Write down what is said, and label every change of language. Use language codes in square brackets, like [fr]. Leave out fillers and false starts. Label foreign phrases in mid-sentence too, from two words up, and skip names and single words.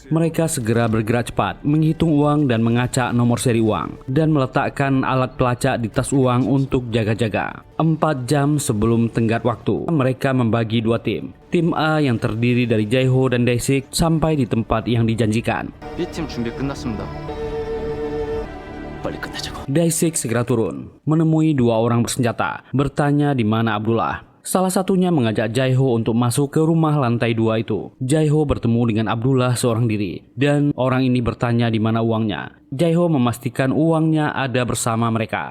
[id] Mereka segera bergerak cepat, menghitung uang dan mengacak nomor seri uang dan meletakkan alat pelacak di tas uang untuk jaga-jaga. 4 jam sebelum tenggat waktu, mereka membagi 2 tim. Tim A yang terdiri dari Jae-ho dan Daisik sampai di tempat yang dijanjikan. [ko] Btim 준비 끝났습니다. 빨리 끝내자고. [id] Daisik segera turun, menemui 2 orang bersenjata, bertanya di mana Abdullah. Salah satunya mengajak Jae-ho untuk masuk ke rumah lantai 2 itu. Jae-ho bertemu dengan Abdullah seorang diri, dan orang ini bertanya di mana uangnya. Jae-ho memastikan uangnya ada bersama mereka.